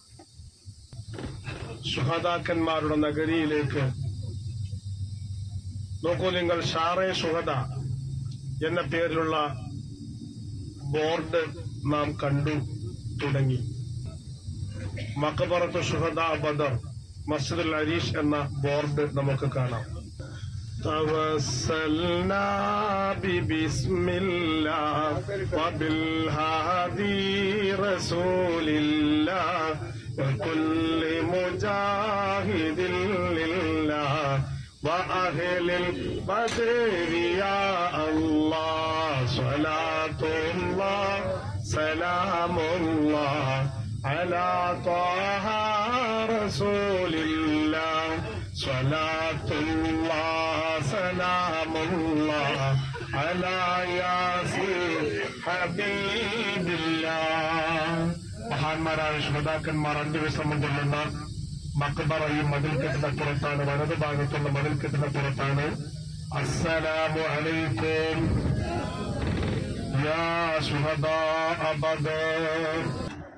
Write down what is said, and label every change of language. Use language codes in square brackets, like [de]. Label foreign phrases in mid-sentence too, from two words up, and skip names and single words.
[ml] ശുഹദാക്കന്മാരുടെ നഗരിയിലേക്ക് നോക്കൂ നിങ്ങൾ. ഷാറെ ശുഹദ എന്ന പേരിലുള്ള ബോർഡ് നാം കണ്ടു തുടങ്ങി. മഖബറത്തു ശുഹദ ബദർ, മസ്ജിദുൽ അരീഷ് എന്ന ബോർഡ് നമുക്ക് കാണാം. [ar] توسلنا ببسم الله وبالهادي رسول الله وكل مجاهد لله وأهل البدر يا الله صلاة الله سلام الله على طه رسول الله صلاة الله سلام الله على ياسين حبيب الله. [ml] മഹാന്മാരായ ശ്രോതാക്കന്മാർ 5 ദിവസം കൊള്ളുന്ന മക്ബറയും മതിൽക്കെട്ടിനപ്പുറത്താണ്, വലതുഭാഗത്തുള്ള മതിൽക്കെട്ടിനപ്പുറത്താണ്. [ar] السلام عليكم يا شهداء بدر.